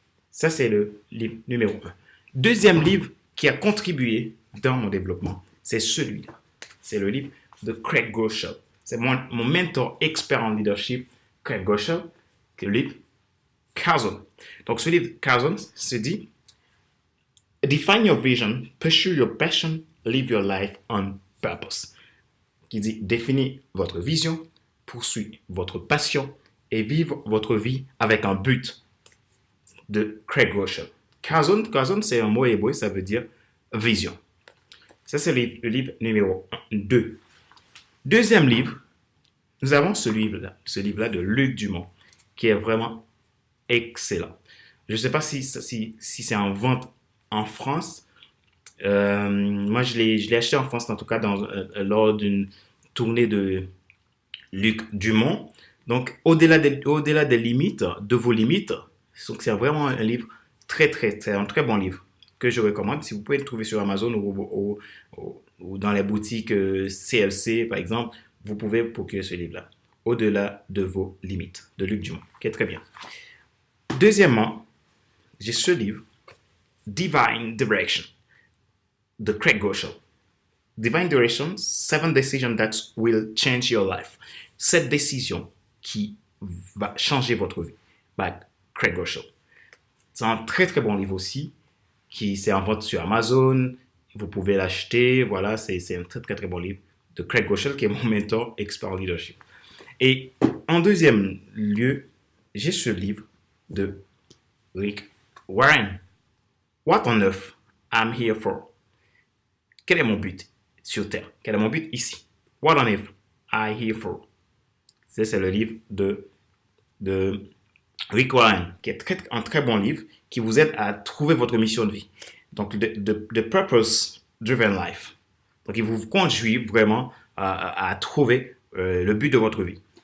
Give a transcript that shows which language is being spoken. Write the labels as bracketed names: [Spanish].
[French] Ça, c'est le livre numéro 1. Deuxième livre qui a contribué dans mon développement, c'est celui-là. C'est le livre de Craig Groeschel. C'est mon mentor expert en leadership, Craig Groeschel, qui est le livre Kaizen. Donc, ce livre Kaizen se dit [English] Define your vision, pursue your passion, live your life on purpose. [French] Qui dit définir votre vision, poursuivre votre passion et vivre votre vie avec un but, de Craig Groeschel. Kazon, c'est un mot hébreu, ça veut dire vision. Ça, c'est le livre numéro 2. Deuxième livre, nous avons ce livre-là de Luc Dumont, qui est vraiment excellent. Je ne sais pas si c'est en vente en France. Moi, je l'ai acheté en France, en tout cas, lors d'une tournée de Luc Dumont. Donc, au-delà des limites, de vos limites, c'est vraiment un livre un très bon livre que je recommande. Si vous pouvez le trouver sur Amazon ou dans les boutiques CLC, par exemple, vous pouvez procurer ce livre-là. Au-delà de vos limites, de Luc Dumont, qui est très bien. Deuxièmement, j'ai ce livre, Divine Direction, de Craig Groeschel. [English] Divine Direction, 7 decisions that will change your life. [French] 7 décisions qui va changer votre vie. By Craig Groeschel. C'est un très très bon livre aussi, qui c'est en vente sur Amazon. Vous pouvez l'acheter. Voilà, c'est un très très très bon livre de Craig Groeschel, qui est mon mentor expert leadership. Et en deuxième lieu, j'ai ce livre de Rick Warren. [English] What on earth I'm here for? [French] Quel est mon but sur Terre? Quel est mon but ici? [English] What on earth I'm here for? [French] C'est le livre de Rick Warren, qui est un très bon livre qui vous aide à trouver votre mission de vie. Donc, The Purpose Driven Life. Donc, il vous conduit vraiment à trouver le but de votre vie.